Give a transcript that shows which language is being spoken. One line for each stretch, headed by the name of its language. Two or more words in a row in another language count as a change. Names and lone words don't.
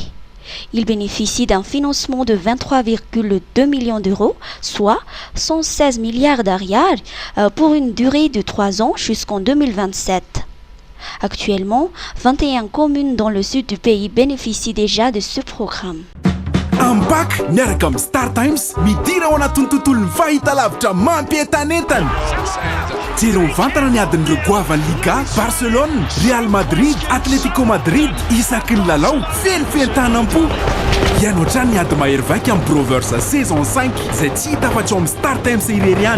French: Il bénéficie d'un financement de 23,2 millions d'euros, soit 116 milliards d'ariars, pour une durée de 3 ans jusqu'en 2027. Actuellement, 21 communes dans le sud du pays bénéficient déjà de ce programme.
Malagasy: Ambak miaraka amin'ny Star Times midira ao anatin'ny tontolon'ny fahitalavitra mampientanentana. Jero mivantana ny adin'ireo goavan'ny Liga, Barcelone, Real Madrid, Atletico Madrid, isaky ny lalao, fenifentanam-po. Ianao trany ny ady mahery vaika amin'ny Brovers saison 5 izay tsy hita afa-tsy ao amin'ny Star Times irery ihany.